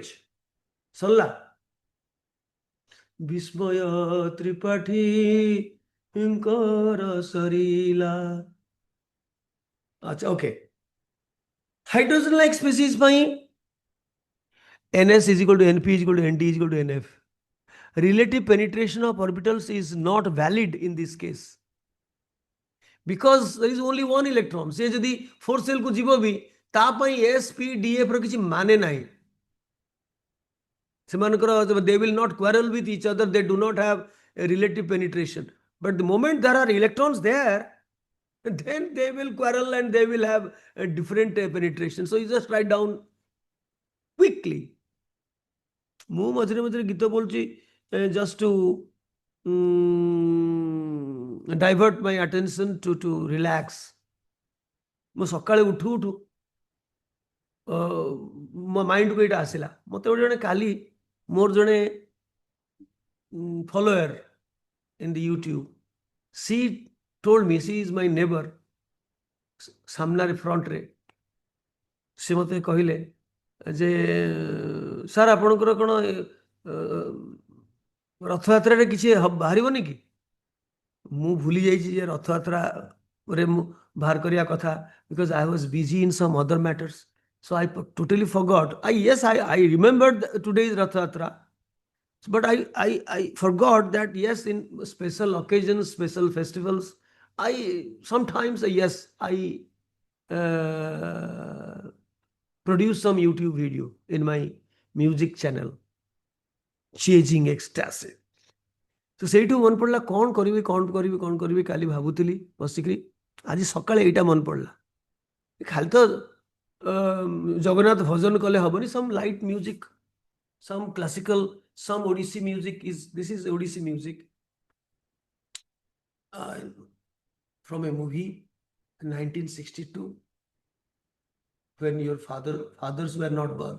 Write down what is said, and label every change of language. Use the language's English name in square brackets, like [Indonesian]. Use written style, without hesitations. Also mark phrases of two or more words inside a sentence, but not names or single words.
[Odia] ସରିଲା. ବିସ୍ମୟ ତ୍ରିପାଠୀଙ୍କର ସରିଲା. [English] ଆଚ୍ଛା, ଓକେ. hydrogen like species ପାଇଁ NS is equal to NP is equal to ND is equal to NF. Relative penetration of orbitals is not valid in this case because there is only one electron. [Odia] ସେ ଯଦି 4 cell କୁ ଯିବା ବି ତା ପାଇଁ S P D F ର କିଛି ମାନେ ନାହିଁ. [English] ସେମାନଙ୍କର they will not quarrel with each other, they do not have a relative penetration, but the moment there are electrons there, then they will quarrel and they will have a different penetration. So you just write down quickly. [Odia] ମୁଁ ମଝିରେ ମଝିରେ ଗୀତ ବୋଲୁଛି [English] just to divert my attention to relax. [Odia] ମୁଁ ସକାଳେ ଉଠୁ ଉଠୁ ମୋ ମାଇଣ୍ଡକୁ ଏଇଟା ଆସିଲା. ମୋତେ ଗୋଟେ ଜଣେ କାଲି ମୋର ଜଣେ [English] follower in the YouTube, she told me, she is my neighbor, [Odia] ସାମ୍ନାରେ ଫ୍ରଣ୍ଟରେ, ସେ ମୋତେ କହିଲେ ଯେ ସାର୍ ଆପଣଙ୍କର କ'ଣ ରଥଯାତ୍ରାରେ କିଛି ବାହାରିବନି କି? ମୁଁ ଭୁଲି ଯାଇଛି ଯେ ରଥଯାତ୍ରାରେ ମୁଁ ବାହାର କରିବା କଥା, [English] because I was busy in some other matters. So I totally forgot. Yes, I remembered today's Rath Yatra, but I forgot that yes, in special occasions, special festivals, I sometimes, yes, I produce some YouTube video in my music channel, Chasing Ecstasy. [Odia] ତ ସେଇଠୁ ମନେ ପଡ଼ିଲା କ'ଣ କରିବି କାଲି ଭାବୁଥିଲି ବସିକିରି, ଆଜି ସକାଳେ ଏଇଟା ମନେ ପଡ଼ିଲା. ଖାଲି ତ ଜଗନ୍ନାଥ ଭଜନ କଲେ ହବନି, [English] some light music, some classical, some Odissi music. This is Odissi music from a movie 1962 when your fathers were not born.